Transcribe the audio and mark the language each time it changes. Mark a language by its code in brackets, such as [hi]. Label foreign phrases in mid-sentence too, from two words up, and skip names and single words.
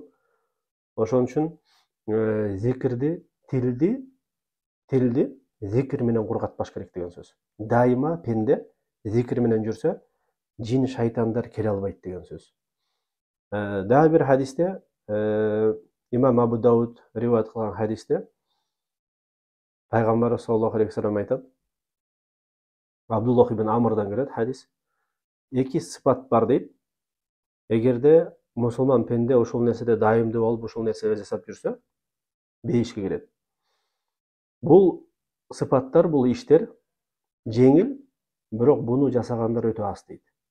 [ky] Ошон үчүн зикирди, тилди зикир менен кургатпаш керек деген сөз. Дайыма пенде зикир менен жүрсө, жин шайтандар келе албайт деген сөз. Дагы бир хадисте, имам Абу Дауд риваят кылган хадисте, Пайгамбар [ar] صلى الله عليه وسلم [ky] айтат, Абдуллах ибн Амрдан келет хадис, эки сыпат бар дейт. Эгерде мусулман пенде ошол нерседе дайымдуу болуп, ошол нерсени жасап жүрсө, бейишке келет. Бул сыпаттар, бул иштер жеңил, бирок буну жасагандар өтө аз дейт.